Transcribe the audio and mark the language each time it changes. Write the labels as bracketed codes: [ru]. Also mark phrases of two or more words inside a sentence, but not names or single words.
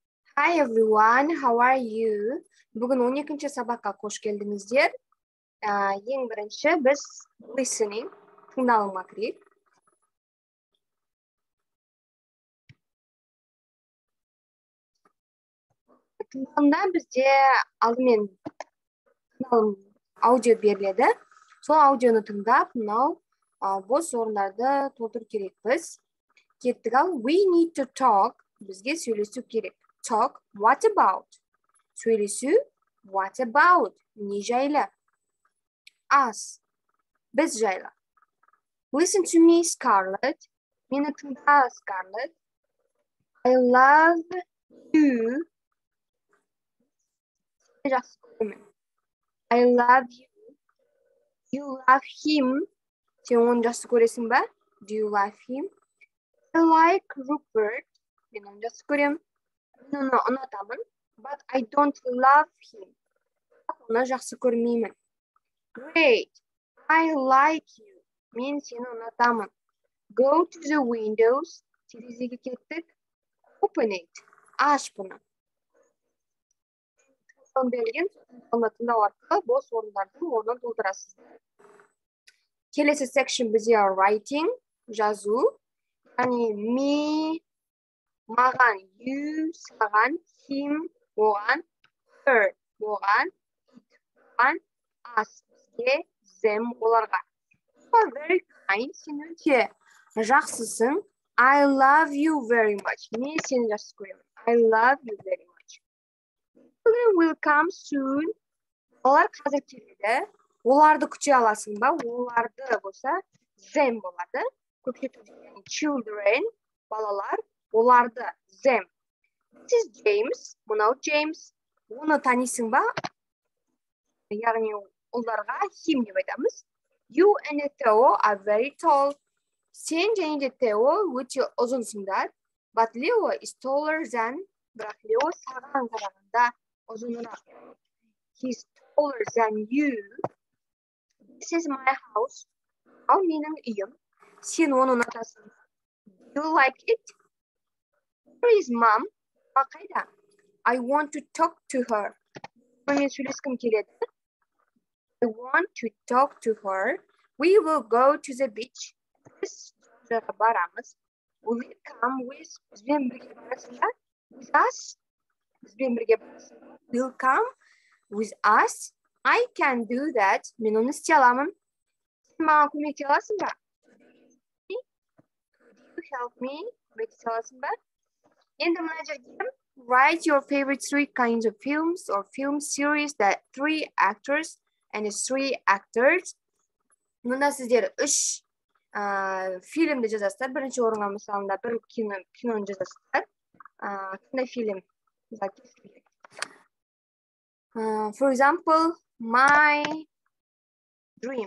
[en] Hi everyone, how are you? [kk] Бүгін 12-ші сабаққа қош келдіңіздер. Ең бірінші біз listening, тыңдалымға кірейік. Тыңдалымда бізде алдымен тыңдалым аудио беріледі. Сол аудионы тыңдап, мынау бос орындарды толтыру керекпіз. Кеттік ал, [en] we need to talk, [kk] бізге сөйлесу керек. [en] Talk, what about? Сөйлесу, what about? [kk] Не жайлы? Us, біз жайлы. [en] Listen to me, [kk] Scarlett. Мені тыңда, Scarlett. [en] I love you. [kk] Жақсы көремін. [en] I love you. You love him. [kk] Сен оны жақсы көресің бе? [en] Do you love him? I like Rupert. [kk] Мен оны жақсы көремін. Мен оны ұнатамын. [en] But I don't love him. [kk] Оны жақсы көрмеймін. [en] Great. I like you. [kk] Мен сені ұнатамын. [en] Go to the windows. [kk] Терезеге кеттік. [en] Open it. [kk] Аш бұны. Берілген оны тыңдау арқылы бос орындардың орнын толтырасыз. Келесі section бізде writing, жазу. Яғни me, маған, you, саған, him, оған, her, оған, it, оған, us, бізге, them, оларға. [en] You are very kind. [kk] Сен өте жақсысың. [en] I love you very much. [kk] Мен сені жақсы көремін. [en] I love you very much. Children will come soon. [kk] Олар қазір келеді. Оларды күте аласың ба? Оларды болса, them болады. Көпшету деген children, балалар. Оларды, [en] them. This is James. [kk] Мынау James. Оны танисың ба? Яғни оларға him деп айтамыз. [en] You and Theo are very tall. [kk] Сен және де Theo өте ұзынсыңдар. [en] But Leo is taller than, [kk] бірақ Leo саған қарағанда ұзынырақ. [en] He's taller than you. This is my house. [kk] Ал менің үйім. Сен оны ұнатасың. [en] Do you like it? Where is mom? Қайда? I want to talk to her. [kk] Мен сөйлескім келеді. [en] I want to talk to her. We will go to the beach. [kk] Біз жағаға барамыз. [en] Will you come with? [kk] Бізбен бірге барасың ба? [en] With us? [kk] Бізбен бірге барасың. [en] Will come with us? I can do that. [kk] Мен оны істей аламын. Сен маған көмектесе аласың ба? [en] Could you help me? [kk] Көмектесе аласың ба? Енді мына жерде [en] write your favorite 3 kinds of films or film series that 3 actors and 3 actors. [kk] Мұнда сіздер 3 фильмді жазасыздар. Бірінші орынға мысалында бір киноны жазасыздар. Қандай фильм? [en] For example, My Dream.